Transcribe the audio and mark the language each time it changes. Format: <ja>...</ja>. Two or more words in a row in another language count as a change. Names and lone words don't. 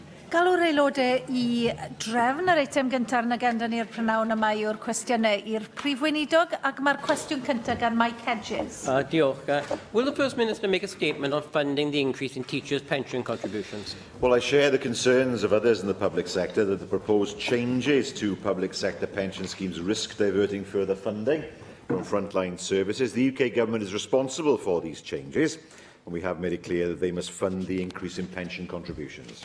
<cy>Galw'r aelodau I drefn yr eitem gyntaf yn agenda ni'r prynawn yma yw'r cwestiynau i'r Prif Weinidog, ac mae'r cwestiwn cyntaf gan Mike Hedges. Diolch.</cy> <en>Will the First Minister make a statement on funding the increase in teachers' pension contributions? Well, I share the concerns of others in the public sector that the proposed changes to public sector pension schemes risk diverting further funding from frontline services. The UK Government is responsible for these changes, and we have made it clear that they must fund the increase in pension contributions.</en>